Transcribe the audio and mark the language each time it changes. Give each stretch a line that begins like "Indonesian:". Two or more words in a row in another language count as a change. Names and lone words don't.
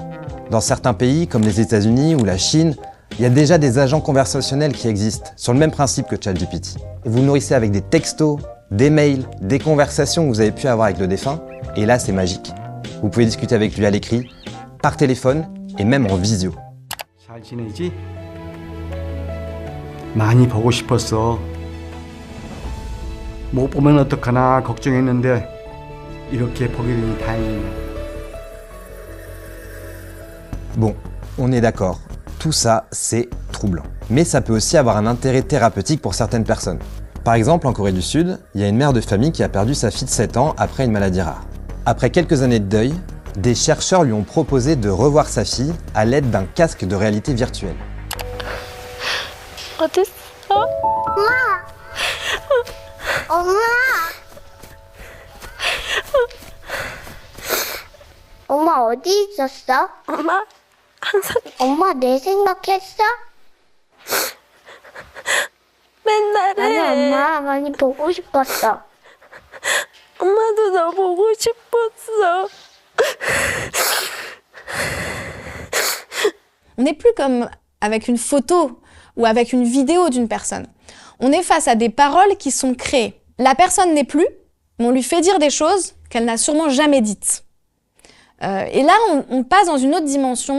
French: Dans certains pays, comme les États-Unis ou la Chine, il y a déjà des agents conversationnels qui existent, sur le même principe que ChatGPT. Et vous nourrissez avec des textos, des mails, des conversations que vous avez pu avoir avec le défunt, et là c'est magique. Vous pouvez discuter avec lui à l'écrit, par téléphone et même en visio.
Korean: 잘 지내지? 많이 보고 싶었어. 못 보면 어떡하나 걱정했는데 이렇게 보게 되니 다행이네.
French: Bon, on est d'accord, tout ça, c'est troublant. Mais ça peut aussi avoir un intérêt thérapeutique pour certaines personnes. Par exemple, en Corée du Sud, il y a une mère de famille qui a perdu sa fille de 7 ans après une maladie rare. Après quelques années de deuil, des chercheurs lui ont proposé de revoir sa fille à l'aide d'un casque de réalité virtuelle.
Korean: 엄마 어디 있었어? 엄마 내 생각했어? 맨날 해. 나는 엄마 많이 보고 싶었어. 엄마도 너 보고 싶었어.
French: On n'est plus comme avec une photo ou avec une vidéo d'une personne. On est face à des paroles qui sont créées. La personne n'est plus, mais on lui fait dire des choses qu'elle n'a sûrement jamais dites. Et là, on passe dans une autre dimension.